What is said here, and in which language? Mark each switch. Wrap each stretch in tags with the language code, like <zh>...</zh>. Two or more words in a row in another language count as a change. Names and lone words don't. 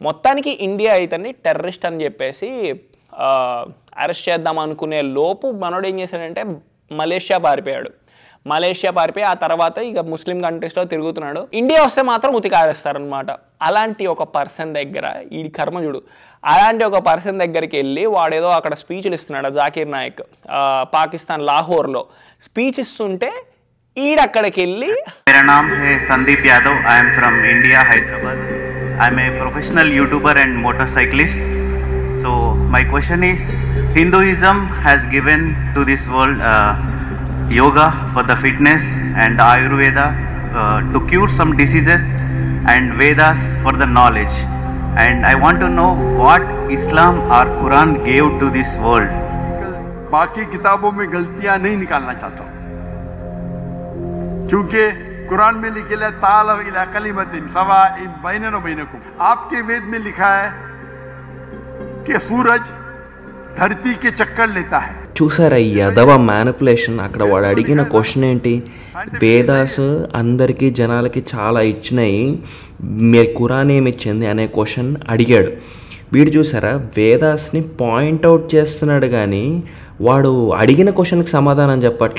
<te>మొత్తానికి ఇండియా ఇతన్ని టెర్రరిస్ట్ అని చెప్పేసి అరెస్ట్ చేద్దాం అనుకునే లోపు మనోడు ఏం చేశాడంటే మలేషియా పారిపోయి ఆ తర్వాత ఇక</te> <en>Muslim countries</en> <te>తిరుగుతున్నాడు. ఇండియా వస్తే మాత్రం ఉతికారేస్తారనమాట. అలాంటి ఒక పర్సన్ దగ్గర ఈ కర్మజుడు అలాంటి ఒక పర్సన్ దగ్గరికి వెళ్ళి వాడేదో అక్కడ స్పీచ్లు ఇస్తున్నాడు. జాకీర్ నాయక్ పాకిస్తాన్ లాహోర్లో స్పీచ్ ఇస్తుంటే ఈడక్కడికి వెళ్ళి</te> <hi>मेरा नाम है संदीप यादव,</hi> <en>I am from India,</en> <hi>हैदराबाद.</hi> <en>I am a professional YouTuber and motorcyclist. So my question is, Hinduism has given to this world yoga for the fitness and Ayurveda to cure some diseases and Vedas for the knowledge. And I want to know what Islam or Quran gave to this world.</en> <hi>बाकी किताबों में गलतियां नहीं निकालना चाहता हूं, क्योंकि कुरान में लिखे है</hi> <ar>تعالوا إلى كلمة سواء بيننا وبينكم.</ar> <hi>आपके वेद में लिखा है कि सूरज धरती के चक्कर लेता है.</hi> <te>చూసారా ఈ యదవ మ్యానిపులేషన్? అక్కడ వాడు అడిగిన క్వశ్చన్ ఏంటి, వేదాస్ అందరికీ జనాలకి చాలా ఇచ్చినాయి, మీరు ఖురాన్ ఏమి ఇచ్చింది అనే క్వశ్చన్ అడిగాడు. వీడు చూసారా వేదాస్ని</te> <en>point out</en> <te>చేస్తున్నాడు కానీ వాడు అడిగిన క్వశ్చన్కి సమాధానం చెప్పట్లా.</te>